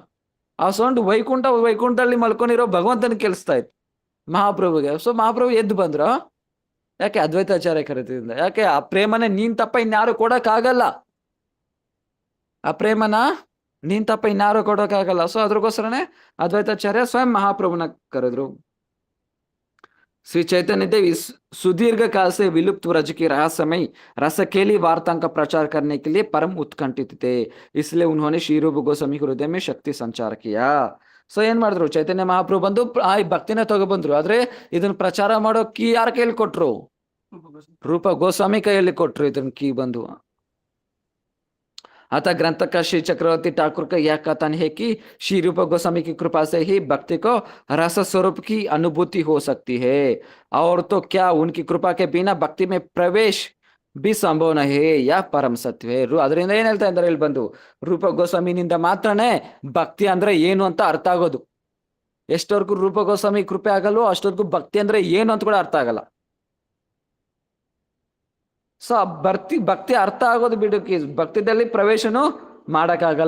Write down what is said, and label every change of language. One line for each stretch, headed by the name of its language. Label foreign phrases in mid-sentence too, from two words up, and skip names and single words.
Kannada: ಆ ಸೌಂಡ್ ವೈಕುಂಠದಲ್ಲಿ ಮಲ್ಕೊಂಡಿರೋ ಭಗವಂತನ ಕೇಳಿಸ್ತಾ ಇತ್ತು ಮಹಾಪ್ರಭುಗೆ. ಸೊ ಮಹಾಪ್ರಭು ಎದ್ದು ಬಂದ್ರು. ಯಾಕೆ? ಅದ್ವೈತಾಚಾರ್ಯ ಕರಿತಿದ್ದ. ಯಾಕೆ? ಆ ಪ್ರೇಮನೆ ನೀನ್ ತಪ್ಪ ಇನ್ಯಾರು ಕೊಡಕ್ ಆಗಲ್ಲ. ಆ ಪ್ರೇಮನ ನೀನ್ ತಪ್ಪ ಇನ್ಯಾರು ಕೊಡೋಕ್ಕಾಗಲ್ಲ. ಸೊ ಅದ್ರಗೋಸ್ಕರನೇ ಅದ್ವೈತಾಚಾರ್ಯ ಸ್ವಯಂ ಮಹಾಪ್ರಭುನ ಕರೆದ್ರು.
Hindi: श्री चैतन्य देव इस सुदीर्घ काल से विलुप्त व्रज की रहस्यमय रसकेली वार्ता का प्रचार करने के लिए परम उत्कंठित थे. इसलिए उन्होंने श्री रूप गोस्वामी हृदय में शक्ति संचार किया.
Kannada: ಸೊ ಏನ್ ಮಾಡಿದ್ರು? ಚೈತನ್ಯ ಮಹಾಪ್ರಭು ಬಂದು ಈ ಭಕ್ತಿನ ತಗೊಬಂದ್ರು. ಆದ್ರೆ ಇದನ್ನ ಪ್ರಚಾರ ಮಾಡೋ ಕೀ ಯಾರ ಕೈಯಲ್ಲಿ ಕೊಟ್ರು? ರೂಪ ಗೋಸ್ವಾಮಿ ಕೈಯಲ್ಲಿ ಕೊಟ್ರು ಇದನ್ನ ಕೀ ಬಂದು.
Hindi: अतः ग्रंथ का श्री चक्रवर्ती ठाकुर का यह कथन है कि श्री रूप गोस्वामी की कृपा से ही भक्ति को रस स्वरूप की अनुभूति हो सकती है, और तो क्या उनकी कृपा के बिना भक्ति में प्रवेश भी संभव नहीं है. यह परम सत्य है.
Kannada: ಅದರಿಂದ ಏನ್ ಹೇಳ್ತಾ ಇದ್ದಾರೆ ಇಲ್ಲಿ ಬಂದು? ರೂಪ ಗೋಸ್ವಾಮಿನಿಂದ ಮಾತ್ರನೇ ಭಕ್ತಿ ಅಂದ್ರೆ ಏನು ಅಂತ ಅರ್ಥ ಆಗೋದು. ಎಷ್ಟವರೆಗೂ ರೂಪ ಗೋಸ್ವಾಮಿ ಕೃಪೆ ಆಗಲ್ವೋ ಅಷ್ಟವರೆಗೂ ಭಕ್ತಿ ಅಂದ್ರೆ ಏನು ಅಂತ ಕೂಡ ಅರ್ಥ ಆಗಲ್ಲ. ಸೊ ಭಕ್ತಿ ಅರ್ಥ ಆಗೋದು ಬಿಡುಕಿ, ಭಕ್ತಿದಲ್ಲಿ ಪ್ರವೇಶನು ಮಾಡಕ್ಕಾಗಲ್ಲ.